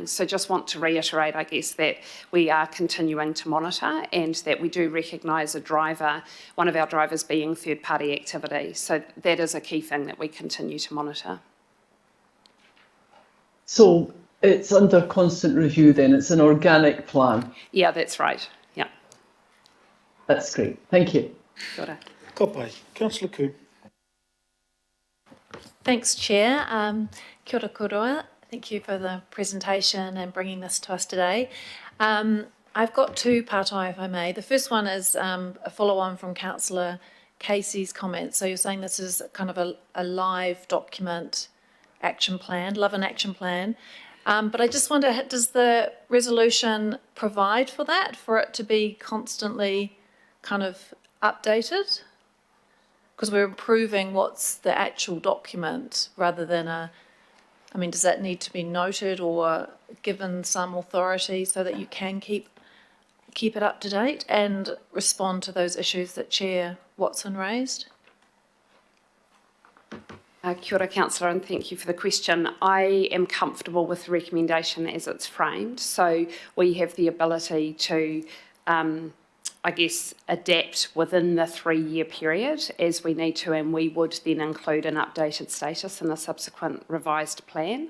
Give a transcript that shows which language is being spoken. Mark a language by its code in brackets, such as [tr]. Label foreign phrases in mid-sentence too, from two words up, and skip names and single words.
[en] So just want to reiterate, I guess, that we are continuing to monitor and that we do recognise a driver, one of our drivers being third-party activity. So that is a key thing that we continue to monitor. So it's under constant review then, it's an organic plan. Yeah, that's right, yeah. That's great, thank you. [mi] Kia ora. Kapai. [en] Councillor Coon. Thanks, Chair. [mi] Kia ora koroa. [en] Thank you for the presentation and bringing this to us today. I've got two partai, if I may. The first one is a follow-on from Councillor Casey's comments. So you're saying this is kind of a live document action plan, love and action plan. But I just wonder, does the resolution provide for that, for it to be constantly kind of updated? Because we're improving what's the actual document rather than does that need to be noted or given some authority so that you can keep it up to date and respond to those issues that Chair Watson raised? [mi] Kia ora, [en] Councillor, and thank you for the question. I am comfortable with the recommendation as it's framed. So we have the ability to, I guess, adapt within the 3-year period as we need to, and we would then include an updated status in a subsequent revised plan.